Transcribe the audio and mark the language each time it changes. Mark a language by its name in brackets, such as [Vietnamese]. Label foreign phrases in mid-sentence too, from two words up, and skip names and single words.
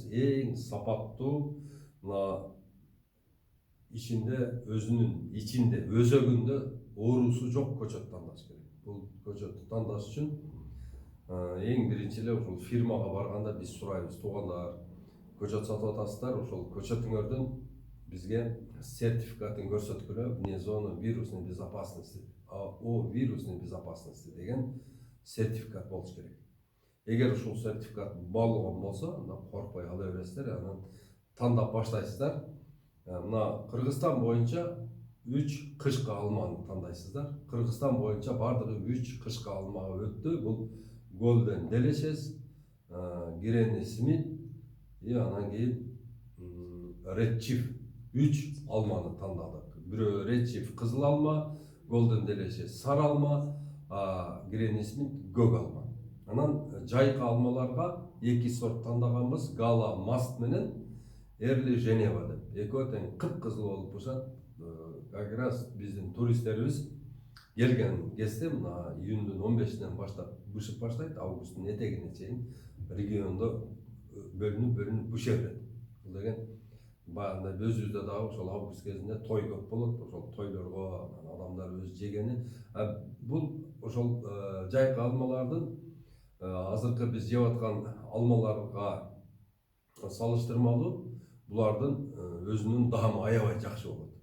[Kyrgyz] Эң сапаттуу, мына ичинде өзөгүндө оорусу жок көчөт тандаш керек. Бул көчөттү тандаш үчүн эң биринчи эле ушул фирмага барганда биз сурайбыз: туугандар, көчөт сатып атасыздар, ошол көчөтүңөрдүн бизге сертификатын көрсөткүлө, [Russian] вне зоны вирусной безопасности, о вирусной безопасности [Kyrgyz] деген сертификат болуш керек. Эгер ушул сертификат болгон болсо, анда коркпой ала бересиздер, анан тандап баштайсыздар. Мына Кыргызстан боюнча 3 кышкы алманы тандайсыздар. Кыргызстан боюнча бардыгы 3 кышкы алмага өттү. Бул Golden Delicious, Granny Smith анан кийин Red Chief 3 алманы тандадык. Бирөө Red Chief кызыл алма, Golden Delicious сары алма, Granny Smith көк алма. Анан жайкы алмаларга 2 сорт тандаганбыз: Gala Mast менен Early Geneva деп. Экөө тең кыпкызыл болуп турушат. [Russian] Как раз [Kyrgyz] биздин туристтерибиз келген кезде мына июндун 15-нен баштап бышып баштайт, августтун этегине чейин региондо бөлүнүп бышо берет. Бул деген баягындай өзүбүздө дагы ошол август кезинде той көп болот. Ошол тойлорго адамдар өз жегени. Бул ошол жайкы алмалардын азыркы биз жеп аткан алмаларга салыштырмалуу булардын өзүнүн даамы аябай жакшы болот.